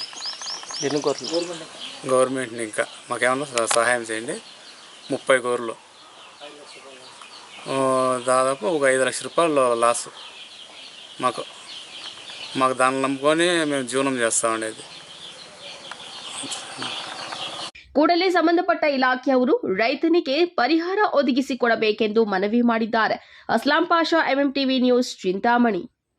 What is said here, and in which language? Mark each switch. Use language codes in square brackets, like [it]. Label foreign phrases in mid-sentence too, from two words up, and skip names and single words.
[te] గవర్నమెంట్ని ఇంకా మాకేమన్నా సహాయం చేయండి. 30 గొర్రెలు దాదాపు ఒక 5 లక్షల రూపాయలు లాసు మాకు దాన్ని నమ్ముకొని మేము జీవనం చేస్తా ఉండేది. [kn] ಕೂಡಲೇ ಸಂಬಂಧಪಟ್ಟ ಇಲಾಖೆಯವರು ರೈತನಿಗೆ ಪರಿಹಾರ ಒದಗಿಸಿಕೊಡಬೇಕೆಂದು ಮನವಿ ಮಾಡಿದ್ದಾರೆ. ಅಸ್ಲಾಂ ಪಾಷಾ, MMTV ನ್ಯೂಸ್, ಚಿಂತಾಮಣಿ.